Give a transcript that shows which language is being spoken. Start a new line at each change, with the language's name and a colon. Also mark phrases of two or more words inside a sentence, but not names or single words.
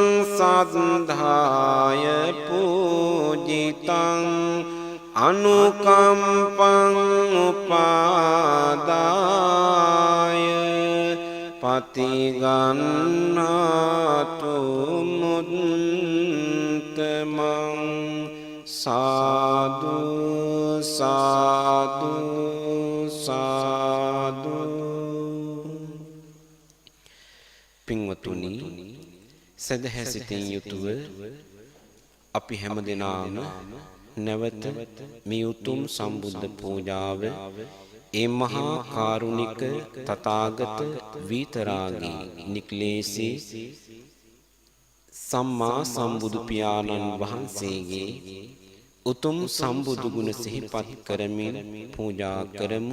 Pali: සද්ධාය පූජිතං අනුකම්පං උපාදාය පතිගන්නාතු මුත්තමං සාදු සාදු සාදු.
Sinhala: පින්වතුනි, සදහැ සිතින් යුතුව අපි හැමදෙනාම නැවත මේ උතුම් සම්බුද්ධ පූජාව ඒ මහා කාරුණික තථාගත විතරාගී නික්ලේශී සම්මා සම්බුදු පියාණන් වහන්සේගේ උතුම් සම්බුදු ගුණ සිහිපත් කරමින් පූජා කරමු.